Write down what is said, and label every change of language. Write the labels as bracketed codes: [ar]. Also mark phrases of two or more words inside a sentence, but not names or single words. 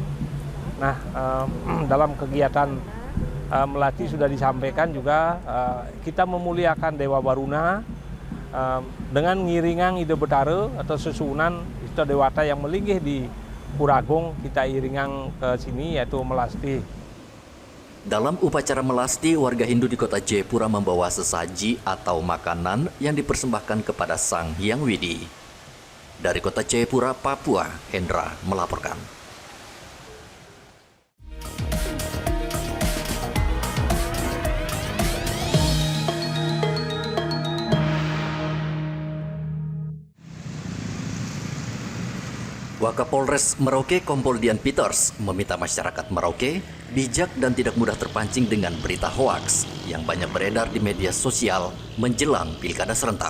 [id] Nah, dalam kegiatan melasti sudah disampaikan juga kita memuliakan Dewa Baruna dengan ngiringan Ida Betara atau susunan Ista Dewata yang melinggih di Pura Agung, kita iringan ke sini yaitu melasti. Dalam upacara melasti, warga Hindu di kota Jayapura membawa sesaji atau makanan yang dipersembahkan kepada Sang Hyang Widi. Dari kota Jayapura, Papua, Hendra melaporkan. Wakapolres Merauke Kompol Dian Peters meminta masyarakat Merauke bijak dan tidak mudah terpancing dengan berita hoaks yang banyak beredar di media sosial menjelang pilkada serentak.